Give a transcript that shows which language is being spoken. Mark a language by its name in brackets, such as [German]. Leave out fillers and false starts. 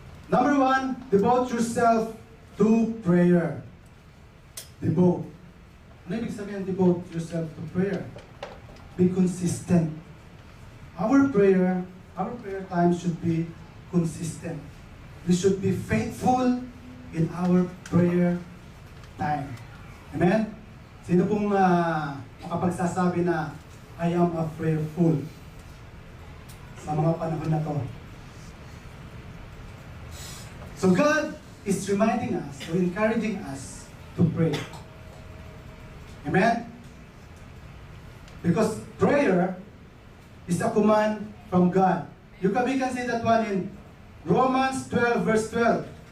[English] Number 1, devote yourself to prayer. Devote. [Filipino] Ano ibig sabihin [English] devote yourself to prayer? Be consistent. Our prayer time should be consistent. We should be faithful in our prayer time. Amen? [Filipino] Sino pong makapagsasabi na [English] I am a prayerful [Filipino] sa mga panahon na to? [English] So God is reminding us or encouraging us to pray. Amen? Because prayer is a command from God. We can see that one in Romans 12 verse 12.